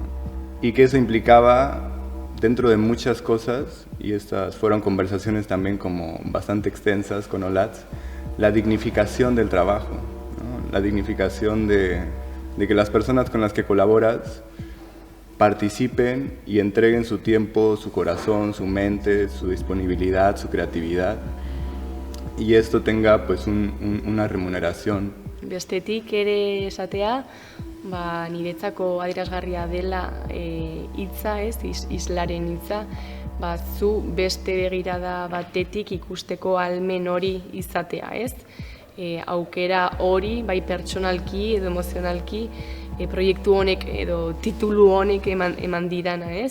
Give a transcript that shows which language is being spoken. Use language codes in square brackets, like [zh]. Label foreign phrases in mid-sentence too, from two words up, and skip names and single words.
[es] Y que eso implicaba, dentro de muchas cosas, y estas fueron conversaciones también como bastante extensas con OLATS, la dignificación del trabajo, ¿no? La dignificación de que las personas con las que colaboras participen y entreguen su tiempo, su corazón, su mente, su disponibilidad, su creatividad, y esto tenga pues una remuneración. [eu] Bestetik ere esatea, niretzako adierazgarria dela hitza, islaren hitza, zu beste begirada batetik ikusteko ahalmen hori izatea, aukera hori, bai pertsonalki edo emozionalki, proiektu honek edo titulu honek eman didana,